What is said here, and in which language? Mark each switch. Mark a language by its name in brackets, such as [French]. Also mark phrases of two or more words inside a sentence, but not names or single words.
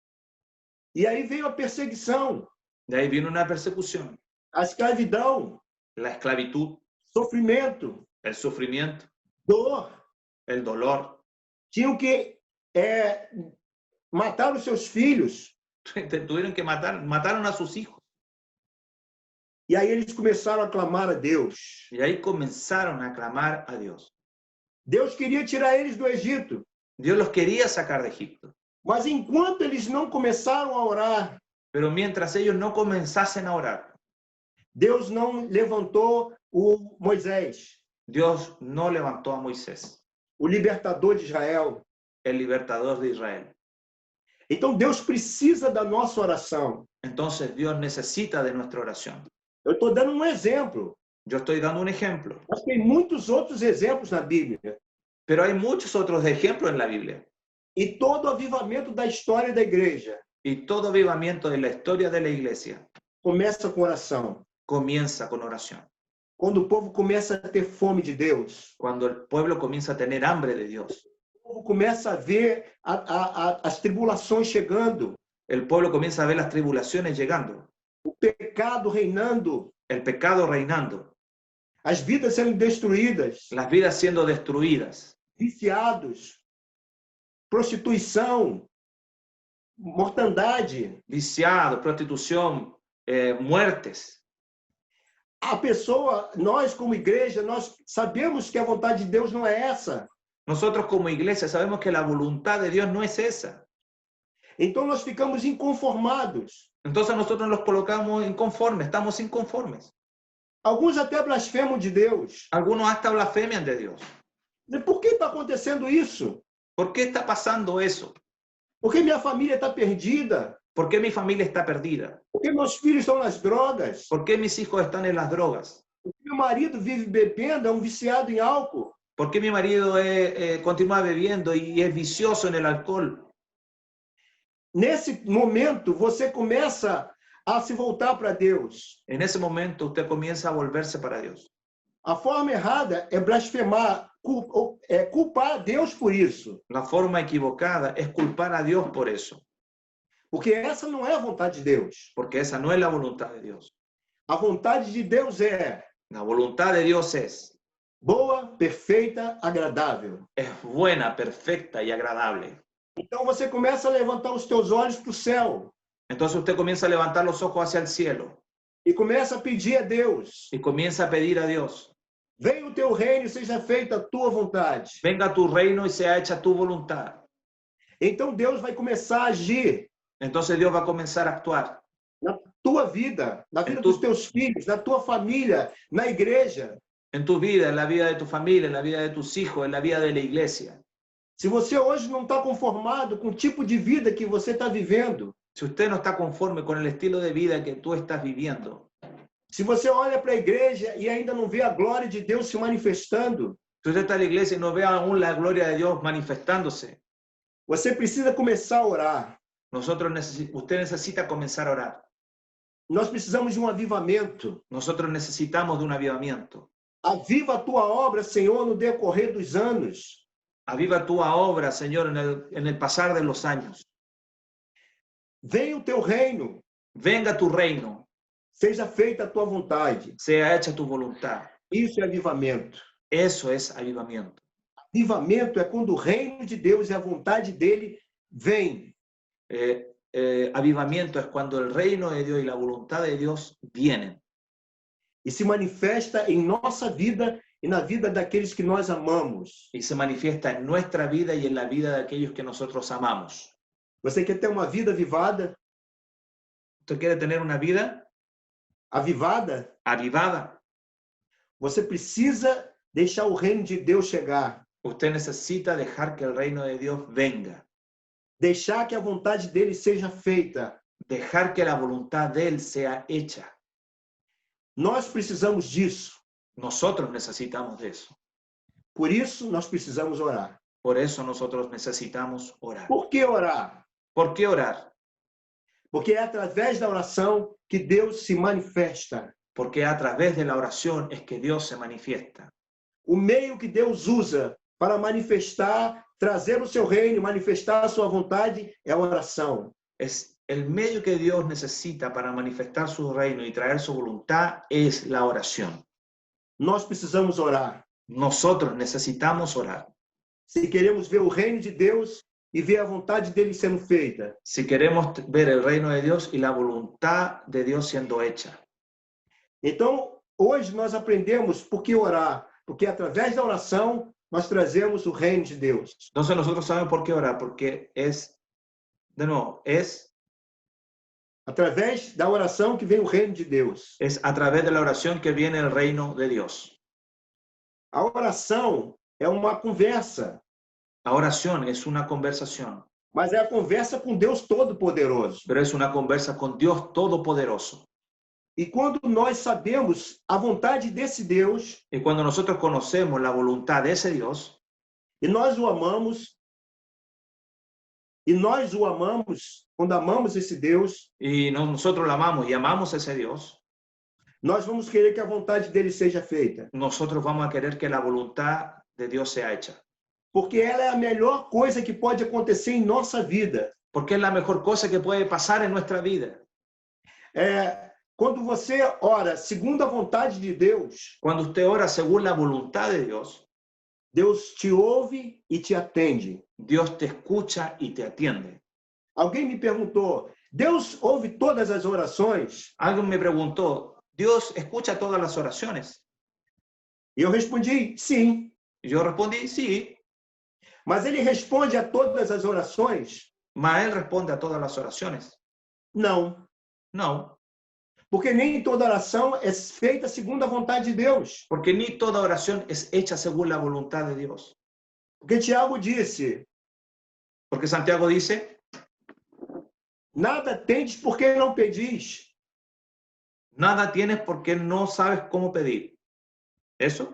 [Portuguese] E aí veio a perseguição, [Spanish] De ahí vino una persecución, [Portuguese] a escravidão, [Spanish] la esclavitud, [Portuguese] sofrimento, [Spanish] el sufrimiento, [Portuguese] dor. [Spanish] el dolor. [Portuguese] Tinham que matar os seus filhos. [Spanish] Tuvieron que mataron a sus hijos. [Portuguese] E aí eles começaram a clamar a Deus. [Spanish] Y ahí comenzaron a clamar a Dios. [Portuguese] Deus queria tirar eles do Egito. [Spanish] Dios los quería sacar de Egipto. [Portuguese] Mas enquanto eles não começaram a orar, [Spanish] Pero mientras ellos no comenzasen a orar, [Portuguese] Deus não levantou o Moisés, [Spanish] Dios no levantó a Moisés, [Portuguese] o libertador de Israel. [Spanish] el libertador de Israel. [Portuguese] Então Deus precisa da nossa oração. [Spanish] Entonces Dios necesita de nuestra oración. [Portuguese] Eu estou dando um exemplo. [Spanish] Yo estoy dando un ejemplo, [Portuguese] Mas tem muitos outros exemplos na Bíblia. [Spanish] pero hay muchos otros ejemplos en la Biblia. [Portuguese] E todo o avivamento da história da igreja [Spanish] Y todo avivamiento de la historia de la iglesia [Portuguese] começa com oração. [Spanish] comienza con oración. [Portuguese] Quando o povo começa a ter fome de Deus, [Spanish] Cuando el pueblo comienza a tener hambre de Dios, [Portuguese] o povo começa a ver as tribulações chegando, [Spanish] el pueblo comienza a ver las tribulaciones llegando, [Portuguese] o pecado reinando, [Spanish] el pecado reinando, [Portuguese] as vidas sendo destruídas, [Spanish] las vidas siendo destruidas, [Portuguese] viciados, prostituição, mortandade. [Spanish] viciados, prostitución, muertes. [Portuguese] A pessoa, nós como igreja, nós sabemos que a vontade de Deus não é essa. [Spanish] Nosotros como iglesia sabemos que la voluntad de Dios no es esa. [Portuguese] Então nós ficamos inconformados. [Spanish] Entonces nosotros nos colocamos inconformes, estamos inconformes. [Portuguese] Alguns até blasfemam de Deus. [Spanish] Algunos hasta blasfemian de Dios. [Portuguese] E por que está acontecendo isso? [Spanish] ¿Por qué está pasando eso? [Portuguese] Por que minha família está perdida? [Spanish] ¿Por qué mi familia está perdida? [Portuguese] Por que meus filhos estão nas drogas? [Spanish] ¿Por qué mis hijos están en las drogas? [Portuguese] Por que meu marido vive bebendo, é viciado em álcool? [Spanish] ¿Por qué mi marido continúa bebiendo y es vicioso en el alcohol? [Portuguese] Nesse momento, você começa a se voltar para Deus. [Spanish] En ese momento usted comienza a volverse para Dios. [Portuguese] A forma errada é blasfemar, culpar a Deus por isso. [Spanish] La forma equivocada es culpar a Dios por eso, [Portuguese] Porque essa não é a vontade de Deus. [Spanish] porque esa no es la voluntad de Dios. [Portuguese] A vontade de Deus é [Spanish] La voluntad de Dios es [Portuguese] boa, perfeita, agradável. [Spanish] buena, perfecta y agradable. [Portuguese] Então você começa a levantar os teus olhos para o céu [Spanish] Entonces usted comienza a levantar los ojos hacia el cielo [Portuguese] e começa a pedir a Deus: [Spanish] y comienza a pedir a Dios, [Portuguese] venha o teu reino e seja feita a tua vontade. [Spanish] venga tu reino y sea hecha tu voluntad. [Portuguese] Então Deus vai começar a agir [Spanish] Entonces Dios va a comenzar a actuar [Portuguese] na tua vida, na vida tu- dos teus filhos, na tua família, na igreja. [Spanish] en tu vida, en la vida de tu familia, en la vida de tus hijos, en la vida de la iglesia. [Portuguese] Se você hoje não está conformado com o tipo de vida que você está vivendo, [Spanish] Si usted no está conforme con el estilo de vida que tú estás viviendo, [Portuguese] se você olha para a igreja e ainda não vê a glória de Deus se manifestando, [Spanish] si usted está en la iglesia y no ve aún la gloria de Dios manifestándose, [Portuguese] você precisa começar a orar. [Spanish] usted necesita comenzar a orar. [Portuguese] Nós precisamos de um avivamento. [Spanish] Nosotros necesitamos de un avivamiento. [Portuguese] Aviva a tua obra, Senhor, no decorrer dos anos. [Spanish] Aviva tu obra, Señor, en el pasar de los años. [Portuguese] Venha o teu reino, [Spanish] Venga tu reino, [Portuguese] seja feita a tua vontade. [Spanish] sea hecha tu voluntad. [Portuguese] Isso é avivamento. [Spanish] Eso es avivamiento. [Portuguese] Avivamento é quando o reino de Deus e a vontade dele vem. [Spanish] Avivamiento es cuando el reino de Dios y la voluntad de Dios vienen [Portuguese] E se manifesta em nossa vida e na vida daqueles que nós amamos. [Spanish] y se manifiesta en nuestra vida y en la vida de aquellos que nosotros amamos. [Portuguese] Você quer ter uma vida avivada? [Spanish] ¿Usted quiere tener una vida [Portuguese] Avivada? [Spanish] avivada? [Portuguese] Você precisa deixar o reino de Deus chegar. [Spanish] Usted necesita dejar que el reino de Dios venga, [Portuguese] Deixar que a vontade dele seja feita. [Spanish] dejar que la voluntad de Él sea hecha. [Portuguese] Nós precisamos disso. [Spanish] Nosotros necesitamos de eso. [Portuguese] Por isso, nós precisamos orar. [Spanish] Por eso nosotros necesitamos orar. [Portuguese] Por que orar? [Spanish] ¿Por qué orar? [Portuguese] Porque é através da oração que Deus se manifesta. [Spanish] Porque a través de la oración es que Dios se manifiesta. [Portuguese] O meio que Deus usa para manifestar, trazer o seu reino, manifestar a sua vontade, é a oração. [Spanish] Es el medio que Dios necesita para manifestar su reino y traer su voluntad es la oración. [Portuguese] Nós precisamos orar. [Spanish] Nosotros necesitamos orar. [Portuguese] Se queremos ver o reino de Deus e ver a vontade dele sendo feita. [Spanish] Si queremos ver el reino de Dios y la voluntad de Dios siendo hecha. [Portuguese] Então, hoje nós aprendemos por que orar. Porque através da oração, nós trazemos o reino de Deus. [Spanish] Entonces nosotros sabemos por qué orar, porque es, de nuevo, es [Portuguese] Através da oração que vem o reino de Deus. [Spanish] a través de la oración que viene el reino de Dios. [Portuguese] A oração é uma conversa, [Spanish] La oración es una conversación, [Portuguese] mas é a conversa com Deus Todo-Poderoso. [Spanish] pero es una conversa con Dios Todopoderoso. [Portuguese] E quando nós sabemos a vontade desse Deus, [Spanish] Y cuando nosotros conocemos la voluntad de ese Dios, [Portuguese] e nós o amamos, quando amamos esse Deus, [Spanish] y nosotros lo amamos y amamos a ese Dios, [Portuguese] nós vamos querer que a vontade dele seja feita. [Spanish] nosotros vamos a querer que la voluntad de Dios sea hecha. [Portuguese] Porque ela é a melhor coisa que pode acontecer em nossa vida. [Spanish] Porque es la mejor cosa que puede pasar en nuestra vida. [Portuguese] Quando você ora segundo a vontade de Deus, [Spanish] Cuando usted ora según la voluntad de Dios, [Portuguese] Deus te ouve e te atende. [Spanish] Dios te escucha y te atiende. [Portuguese] Alguém me perguntou, Deus ouve todas as orações? [Spanish] Alguien me preguntó, ¿Dios escucha todas las oraciones? [Portuguese] E eu respondi, sim. [Spanish] Y yo respondí, sí, [Portuguese] Mas ele responde a todas as orações? [Spanish] mas Él responde a todas las oraciones. [Portuguese] Não. [Spanish] No, [Portuguese] Porque nem toda oração é feita segundo a vontade de Deus. [Spanish] Porque ni toda oración es hecha según la voluntad de Dios. [Portuguese] Porque Tiago disse: [Spanish] Porque Santiago dice, [Portuguese] nada tendes porque não pedis. [Spanish] nada tienes porque no sabes cómo pedir. ¿Eso?